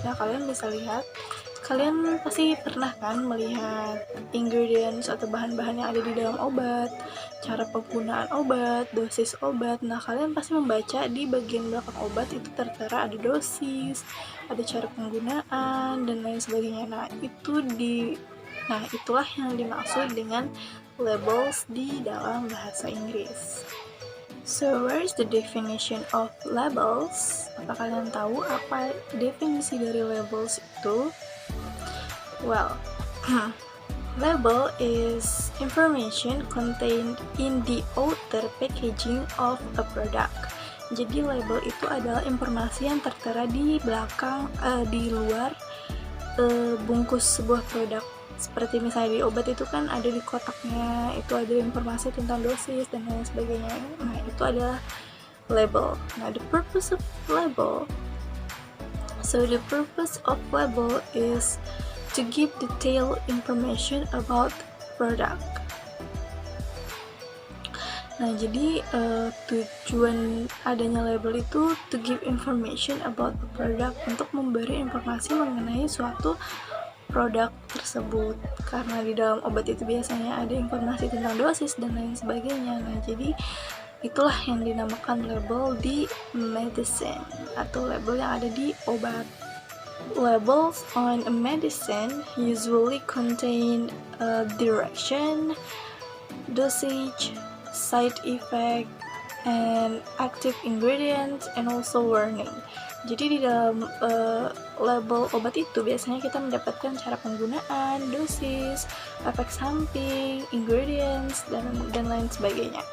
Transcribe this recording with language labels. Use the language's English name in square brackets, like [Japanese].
[Indonesian] Nah, kalian bisa lihat, kalian pasti pernah kan melihat ingredients atau bahan-bahan yang ada di dalam obat, cara penggunaan obat, dosis obat. Nah, kalian pasti membaca di bagian belakang obat itu tertera ada dosis, ada cara penggunaan, dan lain sebagainya. Nah, itulah yang dimaksud dengan labels di dalam bahasa Inggris. [English] So, where is the definition of labels? [Indonesian] Apa kalian tahu apa definisi dari labels itu? [English] Well, label is information contained in the outer packaging of a product. [Indonesian] Jadi label itu adalah informasi yang tertera di belakang, di luar bungkus sebuah produk. Seperti misalnya di obat itu kan ada di kotaknya, itu ada informasi tentang dosis dan lain sebagainya. Nah, itu adalah label. Nah, [English] the purpose of label. So, the purpose of label is to give detailed information about product. [Indonesian] Nah, jadi tujuan adanya label itu [English] to give information about the product, [Indonesian] untuk memberi informasi mengenai suatu produk tersebut, karena di dalam obat itu biasanya ada informasi tentang dosis dan lain sebagainya. Nah, jadi itulah yang dinamakan label di medicine atau label yang ada di obat. [English] Labels on a medicine usually contain direction, dosage, side effect, and active ingredients, and also warning. [Indonesian] Jadi di dalam label obat itu biasanya kita mendapatkan cara penggunaan, dosis, efek samping, ingredients, dan lain sebagainya.